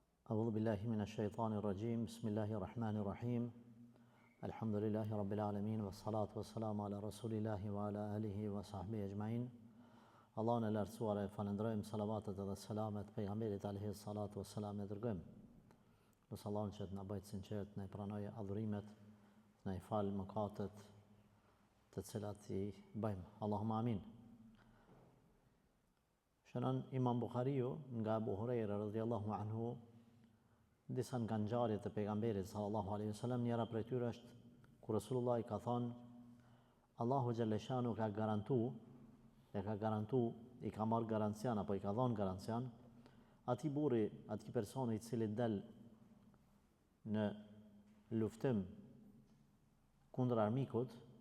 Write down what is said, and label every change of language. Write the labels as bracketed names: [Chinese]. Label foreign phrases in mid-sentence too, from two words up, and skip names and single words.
[Arabic] أعوذ بالله من الشيطان الرجيم بسم الله الرحمن الرحيم الحمد لله رب العالمين والصلاة والسلام على رسول الله وعلى آله وصحبه أجمعين [Albanian] Allahun e lartësuar e falënderojmë, salavatet edhe selamet pejgamberit [Arabic] عليه الصلاة والسلام [Albanian] e dërgojmë. Nësë Allahun që të na bëjë sinqert, na i pranojë adhurimet, na i falë mëkatet të cilat i bëjmë. [Arabic] اللهم آمين. [Albanian] Shënon Imam Buhariu nga Abu Huraira [Arabic] رضي الله عنه [Albanian] disa nga ngjarjet e pejgamberit [Arabic] صلى الله عليه وسلم, [Albanian] njëra prej tyre është kur Rasulullah i ka thënë Allahu [Arabic] جل شأنه [Albanian] ka garantu, i ka marrë garancian apo i ka dhënë garancian atij burri, atij personi i cili del në luftim kundër armikut